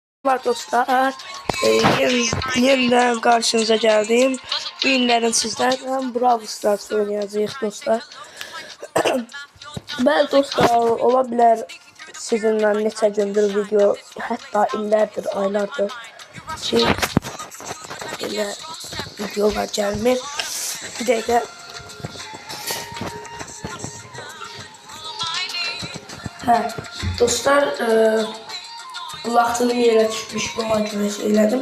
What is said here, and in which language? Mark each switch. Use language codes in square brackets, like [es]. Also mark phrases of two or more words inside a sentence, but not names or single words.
[tr] Merhaba dostlar. Yeniden karşınıza geldim. Bu günlerin sizlerden Brawl Stars oynayacağız dostlar. Ben dostlar olabilir sizinle [az] neçə gündür video, hatta illərdir, aylardır ki belə videolar gəlmir. Bir dəqiqə. Dostlar, Laxtını yerə düşmüş, buna görə söylədim.